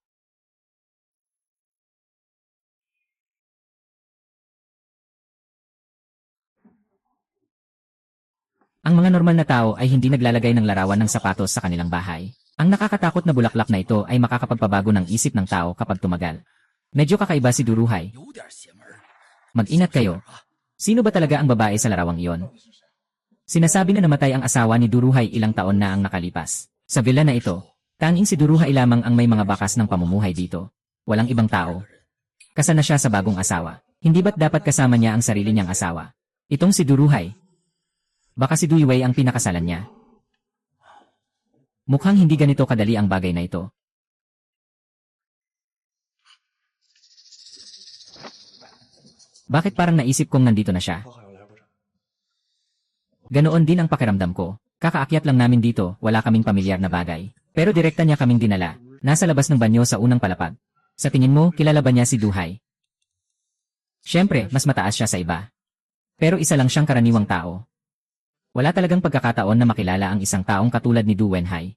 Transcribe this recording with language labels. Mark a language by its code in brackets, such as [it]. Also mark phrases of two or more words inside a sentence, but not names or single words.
[tl] Ang mga normal na tao ay hindi naglalagay ng larawan ng sapatos sa kanilang bahay. Ang nakakatakot na bulaklak na ito ay makakapagpabago ng isip ng tao kapag tumagal. Medyo kakaiba si Duruhai. [zh] 有点邪门儿。 [tl] Mag-ingat kayo. Sino ba talaga ang babae sa larawang iyon? Sinasabi na namatay ang asawa ni Duruhai ilang taon na ang nakalipas. Sa villa na ito, tanging si Duruhai lamang ang may mga bakas ng pamumuhay dito. Walang ibang tao. Kasal na siya sa bagong asawa. Hindi ba't dapat kasama niya ang sarili niyang asawa? Itong si Duruhai. Baka si Duiwei ang pinakasalan niya. Mukhang hindi ganito kadali ang bagay na ito. Bakit parang naisip kong nandito na siya? [zh] 他好像来过这儿。 [tl] Ganoon din ang pakiramdam ko. Kakaakyat lang namin dito, wala kaming pamilyar na bagay. Pero direkta niya kaming dinala. Nasa labas ng banyo sa unang palapag. Sa tingin mo, kilala ba niya si Duhai? Siyempre, mas mataas siya sa iba. Pero isa lang siyang karaniwang tao. Wala talagang pagkakataon na makilala ang isang taong katulad ni Du Wenhai.